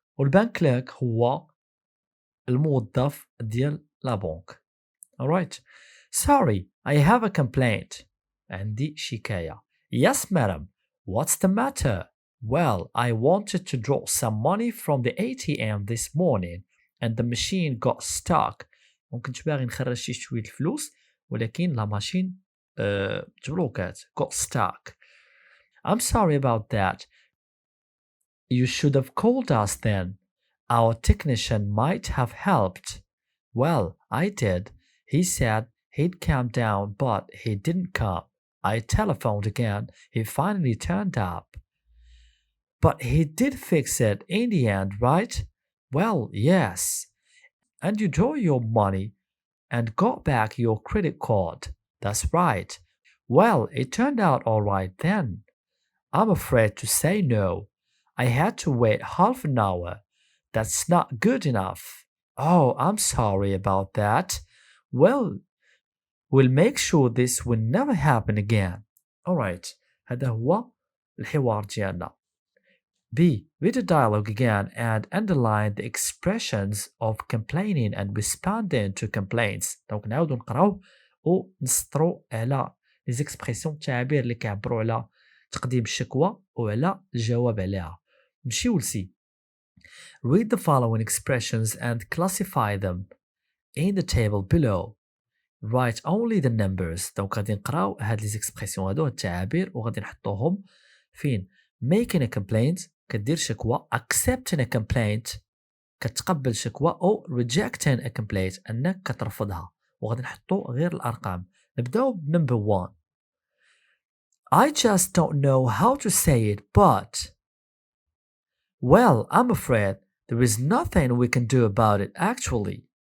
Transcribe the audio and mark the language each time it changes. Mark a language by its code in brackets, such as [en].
[ar] والبنك كليرك هو الموظف ديال لا بنك. [en] alright. Sorry, I have a complaint. [ar] عندي شكاية. [en] Yes, madam. What's the matter? Well, I wanted to draw some money from the ATM this morning and the machine got stuck. [ar] كنت باغي نخرج شي شوية الفلوس ولكن لا ماشين تبلوكات. [en] got stuck. I'm sorry about that. You should have called us then. Our technician might have helped. Well, I did. He said he'd come down, but he didn't come. I telephoned again. He finally turned up. But he did fix it in the end, right? Well, yes. And you drew your money and got back your credit card. That's right. Well, it turned out all right then. I'm afraid to say no. I had to wait half an hour. That's not good enough. Oh, I'm sorry about that. Well, we'll make sure this will never happen again. [ar] Alright, هذا هو الحوار ديالنا. [en] B. Read the dialogue again and underline the expressions of complaining and responding to complaints. [ar] دونك نعاودو نقراو ونسطرو على لي زيكسبرسيون التعابير اللي كيعبروا على تقديم الشكوى وعلى الجواب عليها. نمشيو لسي. [en] Read the following expressions and classify them in the table below. Write only the numbers. [ar] دونك غادي نقراو هاد لي زيكسبرسيون هادو التعابير وغادي نحطوهم فين. [en] Making a complaint [ar] كدير شكوى. [en] Accepting a complaint [ar] كتقبل شكوى. أو [en] rejecting a complaint [ar] أنك كترفضها. وغادي نحطو غير الأرقام. نبداو بنمبر 1. [en] I just don't know how to say it, but... Well, I'm afraid there is nothing we can do about it actually.